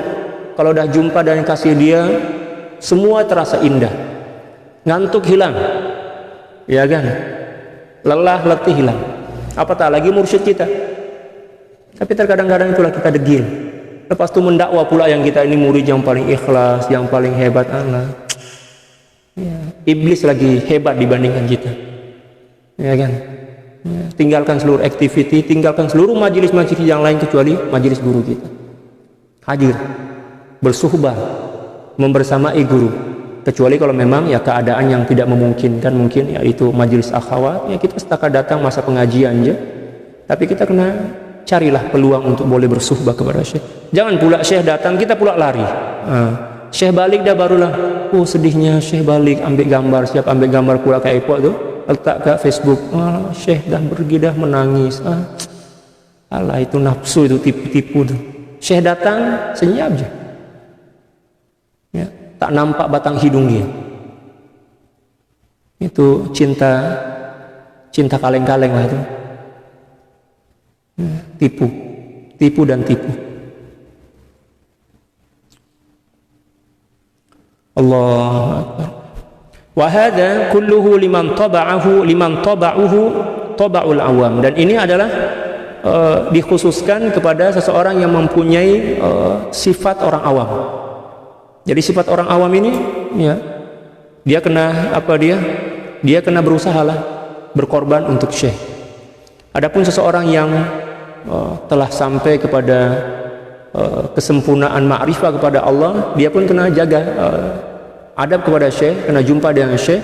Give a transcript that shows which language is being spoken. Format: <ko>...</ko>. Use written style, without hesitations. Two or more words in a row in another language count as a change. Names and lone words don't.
<ms>Kalau dah jumpa dan kasih dia, semua terasa indah. Ngantuk hilang, ya kan? Lelah, letih hilang. Apatah lagi mursyid kita. Tapi terkadang-kadang itulah kita degil. Lepas itu mendakwa pula yang kita ini murid yang paling ikhlas, yang paling hebat. Allah, ya, iblis lagi hebat dibandingkan kita, ya kan. Ya, tinggalkan seluruh aktiviti, tinggalkan seluruh majelis-majelis yang lain kecuali majelis guru kita. Hadir, bersuhbah, membersamai guru. Kecuali kalau memang ya keadaan yang tidak memungkinkan, mungkin yaitu majelis akhwat, ya kita setakat datang masa pengajian aja. Tapi kita kena carilah peluang untuk boleh bersuhbah kepada Syekh. Jangan pula Syekh datang kita pula lari. Syekh balik dah barulah, sedihnya Syekh balik, ambil gambar, siap ambil gambar pula ke airport tu, letak kat Facebook. Syekh dah pergi dah menangis. Alah, itu nafsu, itu tipu-tipu tu. Syekh datang senyap je, ya, tak nampak batang hidung dia. Itu cinta kaleng-kaleng lah itu. Tipu dan tipu.</ms> <ar>الله أكبر. وهذا كله لمن تبعه تبع العوام.</ar> <ms>Dan ini adalah dikhususkan kepada seseorang yang mempunyai sifat orang awam. Jadi sifat orang awam ini, ya, dia kena dia kena berusahalah berkorban untuk syekh. Adapun seseorang yang telah sampai kepada kesempurnaan ma'rifah kepada Allah, dia pun kena jaga adab kepada syekh, kena jumpa dengan syekh.</ms>